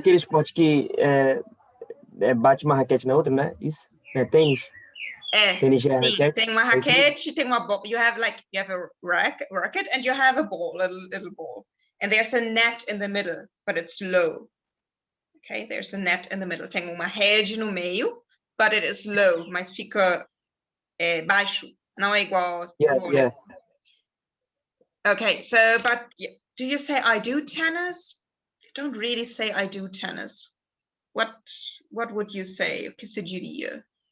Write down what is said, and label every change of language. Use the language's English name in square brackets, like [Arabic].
[Portuguese] aquele esporte que bate uma raquete na outra, né? Isso? É tênis? Tênis já é Sim, raquete? tem uma raquete, tem uma ball. [English] You have a racket and you have a ball, a little ball. And there's a net in the middle, but it's low. Okay, there's a net in the middle. [Portuguese] Tem uma rede no meio, [English] but it is low, [Portuguese] mas fica baixo. Não é igual. [English] Yeah. Okay, so, but do you say I do tennis? You don't really say I do tennis. What would you say? [Portuguese] O que você diria?